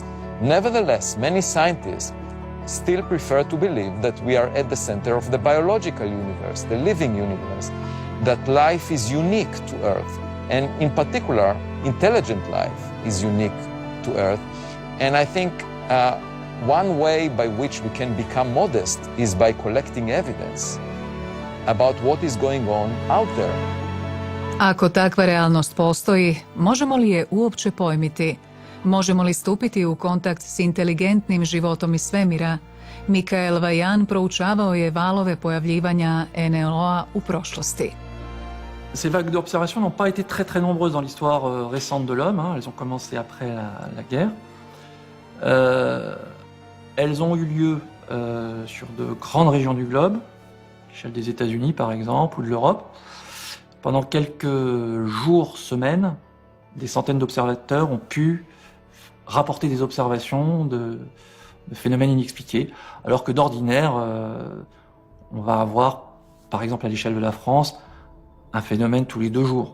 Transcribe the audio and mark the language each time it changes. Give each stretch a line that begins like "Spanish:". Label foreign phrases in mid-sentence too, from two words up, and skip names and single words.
English: Nevertheless, many scientists still prefer to believe that we are at the center of the biological universe, the living universe, that life is unique to Earth. And in particular, intelligent life is unique to Earth. And I think one way by which we can become modest is by collecting evidence about what is going on out there.
Croatian: Ako takva realnost postoji, možemo li je uopće pojmiti? Možemo li stupiti u kontakt s inteligentnim životom iz svemira? Mikael Vajan proučavao je valove pojavljivanja NLO-a u prošlosti.
French: Ces vagues d'observation n'ont pas été très nombreuses dans l'histoire récente de l'homme, hein. Elles ont commencé après la guerre. Elles ont eu lieu sur de grandes régions du globe, à l'échelle des États-Unis par exemple, ou de l'Europe. Pendant quelques jours, semaines, des centaines d'observateurs ont pu rapporter des observations de phénomènes inexpliqués, alors que d'ordinaire, on va avoir, par exemple à l'échelle de la France, un phénomène tous les 2 jours.